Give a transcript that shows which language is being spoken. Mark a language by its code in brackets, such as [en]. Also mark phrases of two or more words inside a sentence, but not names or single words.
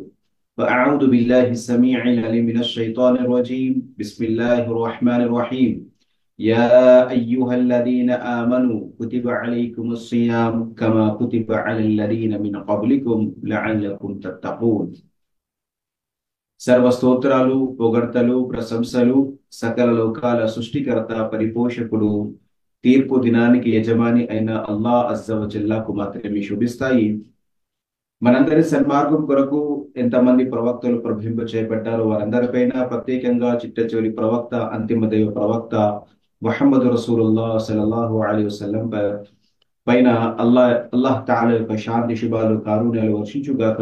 [ar] فأعوذ بالله السميع العليم من الشيطان الرجيم. بسم الله الرحمن الرحيم. يا أيها الذين آمنوا كتب عليكم الصيام كما كتب على الذين من قبلكم لعلكم تتقون. [te] సర్వస్తోత్రాలు పొగడ్తలు ప్రశంసలు సకల లోకాల సృష్టికర్త పరిపోషకుడు తీర్పు దినానికి యజమాని అయిన [ar] الله عز وجل [te] మాత్రమే శుభిస్తాయి. మనందరి సన్మార్గం కొరకు ఎంతమంది ప్రవక్తలు ప్రభింప చేపట్టారో వారందరిపైన ప్రత్యేకంగా చిట్టచివరి ప్రవక్త అంతిమ దైవ ప్రవక్త ముహమ్మద్ [ar] رسول الله صلى الله عليه وسلم [te] పైన [ar] الله تعالى [te] యొక్క శాంతి శుభాలు కారుణ్యాలు వర్షించుగాక.